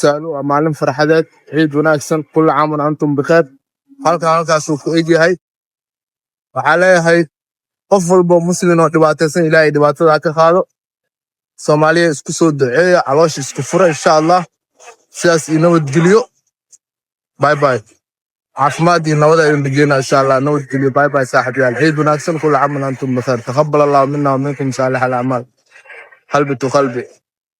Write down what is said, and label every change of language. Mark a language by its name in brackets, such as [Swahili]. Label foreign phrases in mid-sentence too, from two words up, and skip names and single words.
[Somali] saalo maalin farxadeed ciid wanaagsan [Arabic] كل عام وأنتم بخير [Somali] halkaas uu ku eegyahay waxaa leeyahay qof walba muslim oo dhibaataysan ilaahay dhibaatada ka qaado Soomaaliya isku soo duceeya caloosha isku fura [Arabic] إن شاء الله [Somali] sidaas inoo geliyo [English] bye bye [Somali] caafimaad iyo nabad ayaan dhigeyna [Arabic] إن شاء الله [Somali] nabad geliyo [English] bye bye [Somali] saaxiibayaal ciid wanaagsan [Arabic] كل عام وأنتم بخير تقبل الله منا ومنكم صالح الأعمال [Somali] qalbi to qalbi.